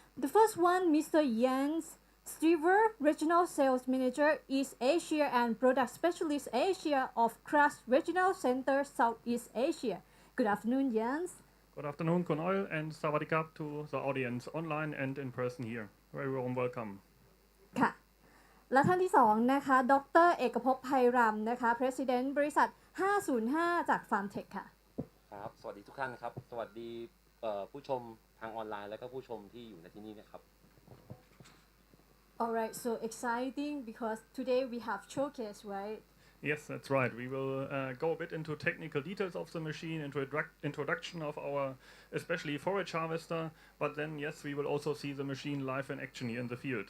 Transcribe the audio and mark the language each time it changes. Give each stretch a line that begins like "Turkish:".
English: The first one, Mr. Jens Striver, Regional Sales Manager, East Asia and Product Specialist Asia of CLAAS Regional Center, Southeast Asia. Good afternoon, Jens. Good afternoon, Kunal, and Sawadee to the audience online and in person here. Very warm welcome.
Thai: ค่ะและท่านที่2นะคะดร. เอกภพ ไพรำนะคะ President บริษัท 505 จาก Farmtech ค่ะ ครับสวัสดีทุกท่านนะครับสวัสดีผู้ชมทางออนไลน์และก็ผู้ชมที่อยู่ในที่นี่นะครับ
English: Alright, so exciting because today we have showcase, right? Yes, that's right. We will go a bit into technical details of the machine, into introduction of our especially forage harvester, but then yes, we will also see the machine live in action here in the field.